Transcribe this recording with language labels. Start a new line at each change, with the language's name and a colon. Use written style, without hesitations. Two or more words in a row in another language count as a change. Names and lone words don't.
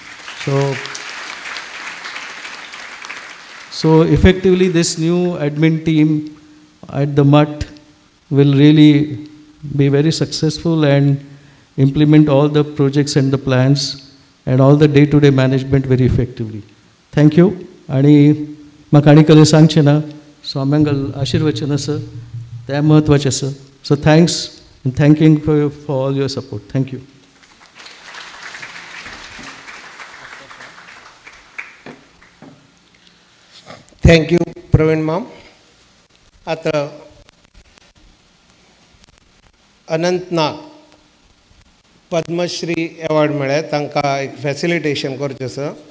English: So effectively this new admin team at the MUT will really be very successful and implement all the projects and the plans and all the day-to-day management very effectively. Thank you.
Konkani: आणि म्हाका आनी कसलें सांगचें ना, स्वाम्यांगल आशिर्वचन आसा तें महत्वाचें आसा.
English: So thanks and thanking for all your support. Thank you. Thank you, Praveen Mam.
Konkani: आता अनंत नाग पद्मश्री अवॉर्ड मेळ्ळ्या, तांकां एक फॅसिलिटेशन करचें आसा.